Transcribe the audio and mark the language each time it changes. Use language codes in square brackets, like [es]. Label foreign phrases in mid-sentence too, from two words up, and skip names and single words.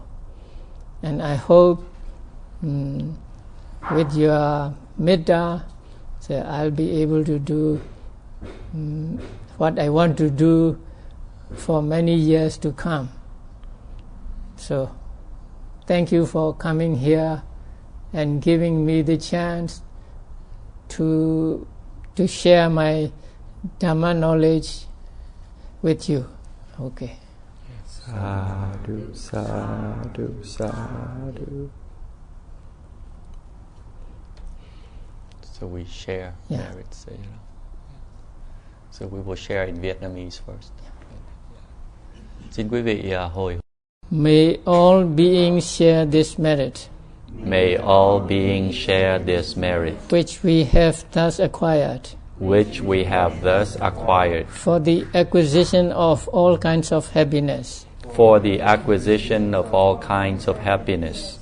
[en] And I hope with your metta, so I'll be able to do what I want to do for many years to come. So, thank you for coming here and giving me the chance to share my dhamma knowledge with you. Okay. [pi] Sadhu, sadhu, sadhu. [en] So we share merits, So we will share in Vietnamese first. [vi] Xin quý vị hồi. [en] May all beings share this merit. May all beings share this merit, which we have thus acquired, which we have thus acquired, for the acquisition of all kinds of happiness. For the acquisition of all kinds of happiness.